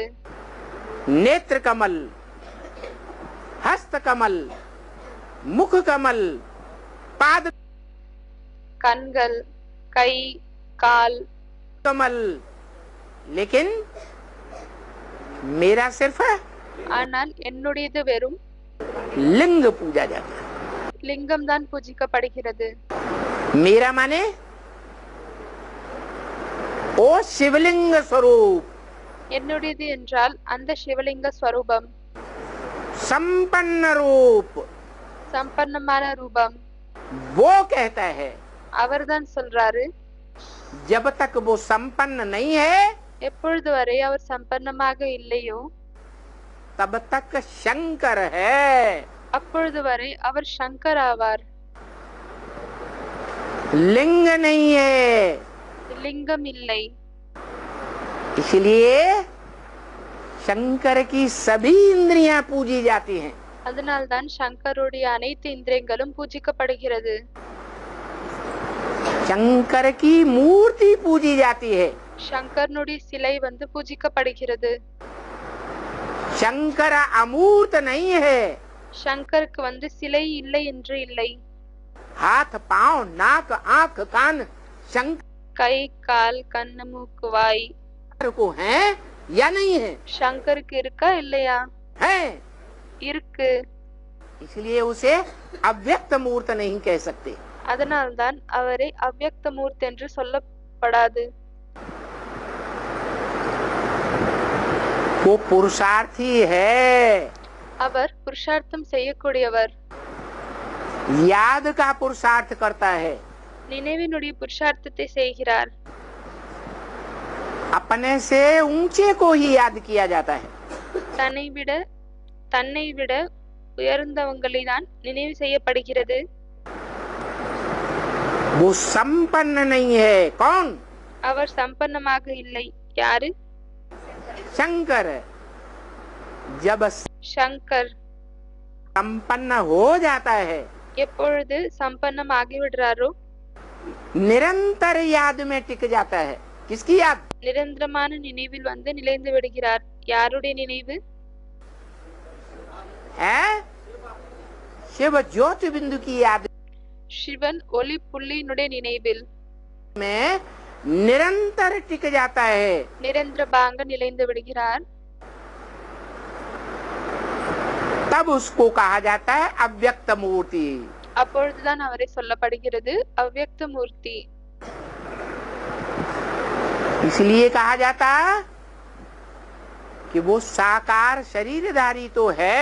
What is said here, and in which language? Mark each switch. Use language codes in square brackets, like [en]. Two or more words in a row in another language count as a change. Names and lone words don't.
[hi] नेत्र कमल, हस्त कमल, मुख कमल, पाद [ta] கண்கள், கை, கால், [hi] कमल, लेकिन मेरा सिर्फ [ta] ஆனால் என்னுடையது வெறும் [hi] लिंग पूजा जाता है. [ta] லிங்கம் தான் பூஜிக்கப்படுகிறது. [hi] मेरा माने ओ शिवलिंग स्वरूप, [ta] என்னுடையது என்றால் அந்த சிவலிங்க ஸ்வரூபம், [hi] संपन्न रूप. [ta] சம்பன்னமான ரூபம். [hi] वो कहता है [ta] அவர்தான் சொல்றாரு [hi] जब तक वो संपन्न नहीं है [ta] எப்பொழுது வரை அவர் சம்பன்னமாக இல்லையோ [hi] तब तक शंकर है. [ta] அப்பொழுது வரை அவர் சங்கர் ஆவார். [hi] लिंग नहीं है. [ta] லிங்கம் இல்லை. [hi] इसलिए शंकर की सभी इंद्रियां पूजी जाती हैं. [ta] அதனால்தான் சங்கருடைய அனைத்து இந்திரியங்களும் பூஜிக்கப்படுகிறது. [hi] शंकर की मूर्ति पूजी जाती है. [ta] சங்கரனுடைய சிலை பூஜிக்கப்படுகிறது. [hi] शंकर अमूर्त नहीं है. [ta] சங்கருக்கு சிலை இல்லை என்று இல்லை. [hi] हाथ पांव नाक आंख कान शंकर [ta] கை கால் கண்ணு மூக்கு வாய் [hi] को है या नहीं है? [ta] சங்கருக்கு இருக்கா இல்லையா? [hi] है. [ta] இருக்கு. [hi] इसलिए उसे अव्यक्त मूर्त नहीं कह सकते. [ta] அதனால்தான் அவரை அவ்யக்த மூர்த்தி என்று சொல்லப்படாது. [hi] वो पुरुषार्थी है. [ta] அவர் புருஷார்த்தம் செய்யக்கூடியவர். [hi] याद का पुरुषार्थ करता है. [ta] நினைவினுடைய புருஷார்த்தத்தை செய்கிறார். [hi] अपने से ऊंचे को ही याद किया जाता है. [ta] தன்னை விட உயர்ந்தவங்களை தான் நினைவு செய்யப்படுகிறது. [hi] वो संपन्न नहीं है. कौन? [ta] அவர் சம்பன்னமாக இல்லை. யாரு? [hi] शंकर. जब [ta] சங்கர் [hi] संपन्न हो जाता है [ta] எப்பொழுது சம்பன்னம் ஆகிவிடுறாரோ [hi] निरंतर याद में टिक जाता है. किसकी याद? [ta] நிரந்தரமான நினைவில் நிலைந்து விடுகிறார். யாருடைய நினைவு? [hi] है शिव ज्योति बिंदु की याद [ta] சிவன் ஒளி புள்ளியினுடைய நினைவில் [hi] में निरंतर टिक जाता है. [ta] நிரந்தரமாக நிலைந்து விடுகிறார். [hi] तब उसको कहा जाता है अव्यक्त मूर्ति. [ta] அப்பொழுதுதான் அவரை சொல்லப்படுகிறது அவ்யக்த மூர்த்தி. [hi] इसलिए कहा जाता कि वो साकार शरीरधारी तो है.